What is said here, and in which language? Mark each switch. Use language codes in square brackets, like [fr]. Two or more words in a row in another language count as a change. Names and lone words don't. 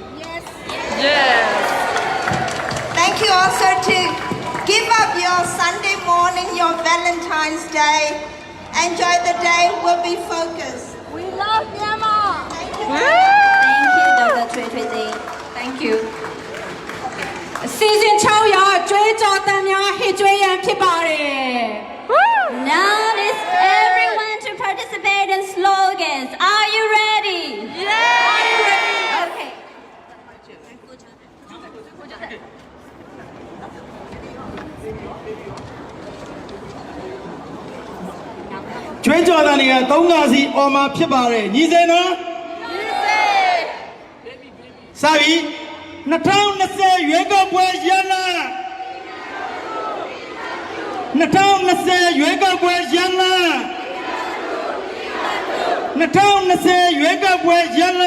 [en] Thank you also to give up your Sunday morning, your Valentine's Day. Enjoy the day, we'll be focused. We love Myanmar. Thank you, Dr. Thuy Thuy Dinh. Thank you. [my] season 6 ရကျွေးကြော်တန်များဟစ်ကျွေးရန်ဖြစ်ပါတယ် [en] Now is everyone to participate in slogans. Are you ready? Yeah! Are you ready? Okay. [my] ကျွေးကြော်တဲ့နေရာ3ခါစီအော်မှာဖြစ်ပါတယ်ညီစေနော်ညီစေစပြီ2020ရွေးကောက်ပွဲရလ2020ရွေးကောက်ပွဲရလ2020ရွေးကောက်ပွဲရလ